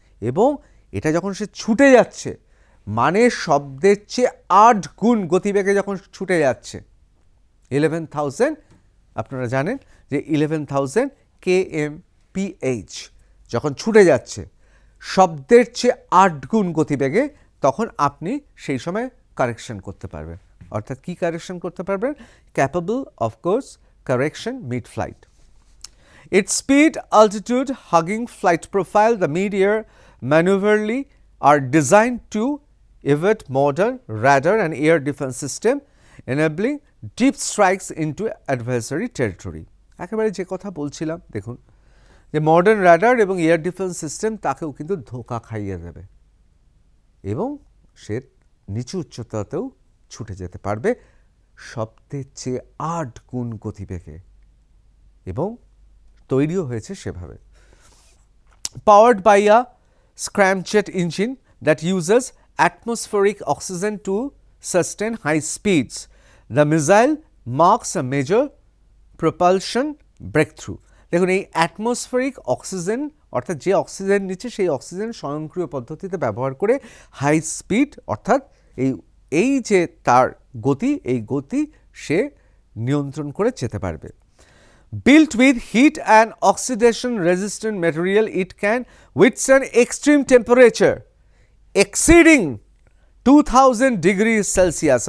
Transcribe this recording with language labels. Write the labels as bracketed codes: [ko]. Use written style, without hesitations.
[bn] এবং এটা যখন সে ছুটে যাচ্ছে, মানে শব্দের চেয়ে 8 গুণ গতিবেগে যখন ছুটে যাচ্ছে, 11,000, আপনারা জানেন যে 11,000 kmph যখন ছুটে যাচ্ছে শব্দের চেয়ে 8 গুণ গতিবেগে, তখন আপনি সেই সময় কারেকশন করতে পারবেন। অর্থাৎ কি কারেকশন করতে পারবেন? [en] Capable of course correction mid flight. Its speed, altitude, hugging flight profile, the mid-air maneuverly are designed to evade modern radar and air defense system, enabling deep strikes into adversary territory. [bn] একেবারে যে কথা বলছিলাম, দেখুন যে modern radar এবং air defence system তাকেও কিন্তু ধোঁকা খাইয়ে দেবে এবং সে নিচু উচ্চতাতেও ছুটে যেতে পারবে শব্দের চেয়ে 8 গুণ গতিবেগে, এবং তৈরিও হয়েছে সেভাবে। [en] Powered by a scramjet engine that uses atmospheric oxygen to sustain high speeds, the missile marks a major propulsion breakthrough. [bn] দেখুন এই অ্যাটমসফেরিক অক্সিজেন, অর্থাৎ যে অক্সিজেন নিচ্ছে সেই অক্সিজেন স্বয়ংক্রিয় পদ্ধতিতে ব্যবহার করে হাই স্পিড, অর্থাৎ এই যে তার গতি, এই গতি সে নিয়ন্ত্রণ করে যেতে পারবে। [en] Built with heat and oxidation resistant material, it can withstand extreme temperature exceeding 2000 degrees Celsius.